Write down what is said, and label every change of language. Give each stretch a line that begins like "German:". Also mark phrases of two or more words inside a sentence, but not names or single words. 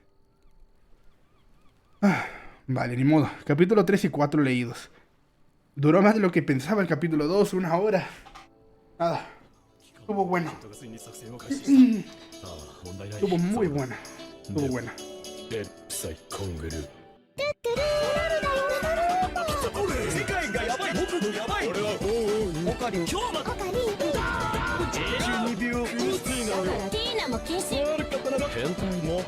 Spanish: Vale, ni modo. Capítulo 3 y 4 leídos. Duró más de lo que pensaba el capítulo 2, 1 hora. Nada. Estuvo bueno. Estuvo muy buena. Estuvo buena.
Japanese: 世界がヤバい僕もヤバい俺はオカリン今日もオカリン12秒ルーティーナよティーナも禁止悪かったな変態も